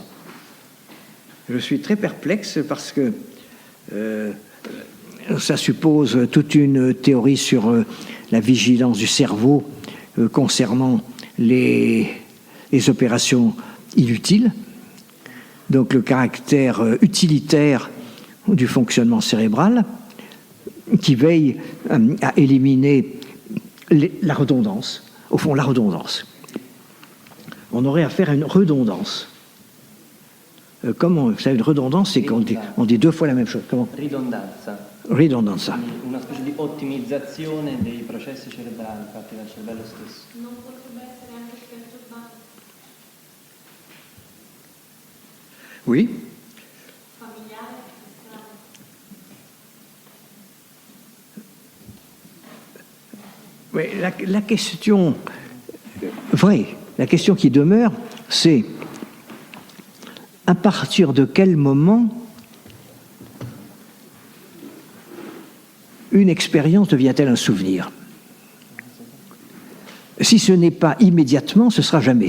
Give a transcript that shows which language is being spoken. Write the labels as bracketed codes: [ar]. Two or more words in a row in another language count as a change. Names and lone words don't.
[fr] Je suis très perplexe parce que ça suppose toute une théorie sur la vigilance du cerveau concernant les opérations inutiles, donc le caractère utilitaire du fonctionnement cérébral qui veille à éliminer la redondance, au fond la redondance. On aurait affaire à une redondance. Comment, vous savez, une redondance, c'est qu'on dit 2 fois la même chose. Comment? [it] Ridondanza. Ridondanza. Una specie di ottimizzazione dei processi cerebrali fatti dal cervello stesso. Non potrebbe essere anche perturbato. [fr] Oui. [it] Familiare, strano. [fr] Mais la question vraie, la question qui demeure, c'est à partir de quel moment une expérience devient-elle un souvenir? Si ce n'est pas immédiatement, ce sera jamais.